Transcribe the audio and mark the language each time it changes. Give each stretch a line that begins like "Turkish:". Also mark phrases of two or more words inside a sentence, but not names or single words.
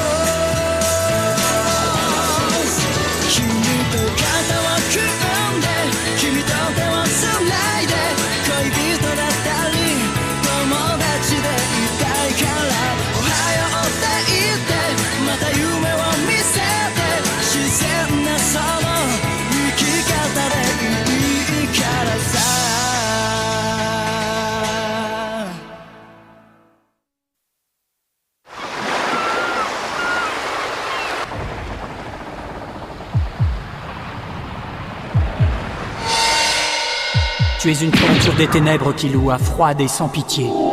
Japanese: 君と肩を組んで君と手をつないで恋人だったり友達でいたいからおはようって言ってまた夢を見せて自然なその生き方でいいからさ
French: Tu es une créature des ténèbres, Killua, froide et sans pitié.